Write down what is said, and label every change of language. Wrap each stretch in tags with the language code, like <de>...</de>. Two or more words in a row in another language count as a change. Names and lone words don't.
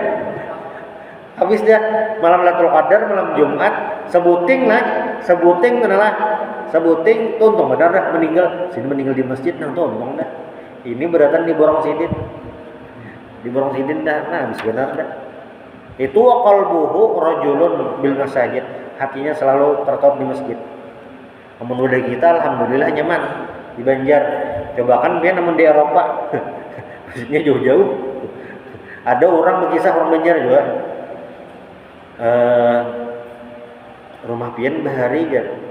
<bjn>Habis dia malam Lailatul Qadar, malam Jumat, sebuting tuntung benar dah meninggal. Sidin meninggal di masjid nang tuntung dah. Ini beratan di borong sidin. Dah. Nah, habis benar dah.</bjn> <ar>Itu قلبه رجل بالمساجد.</ar> <bjn>Hatinya selalu tertaut di masjid. Namun udah kita alhamdulillah nyaman di Banjar. Coba kan dia namun di Eropa. Maksudnya jauh-jauh. Ada orang berkisah orang Banjar juga. Rumah pian bahari jar.</bjn>